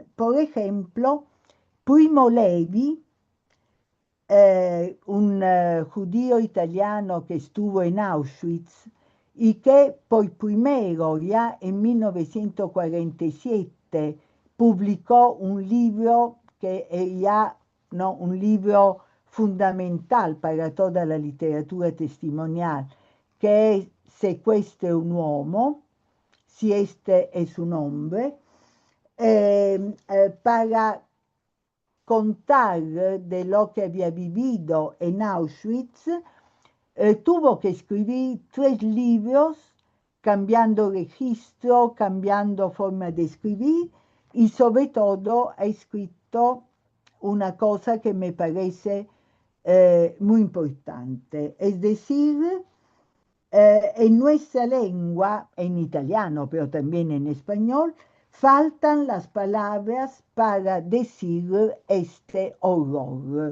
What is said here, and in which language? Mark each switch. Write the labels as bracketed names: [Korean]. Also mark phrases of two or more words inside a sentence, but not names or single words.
[Spanish] Por ejemplo, Primo Levi, un judío italiano que estuvo en Auschwitz y que por primero, ya en 1947, publicó un libro que es ya, no, un libro fundamental para toda la literatura testimonial, que es Se questo è un uomo, si este es un hombre, para contar de lo que había vivido en Auschwitz, tuvo que escribir 3 libros, cambiando registro, cambiando forma de escribir, y sobre todo ha escrito una cosa que me parece muy importante, es decir, en nuestra lengua, en italiano, pero también en español, faltan las palabras para decir este horror.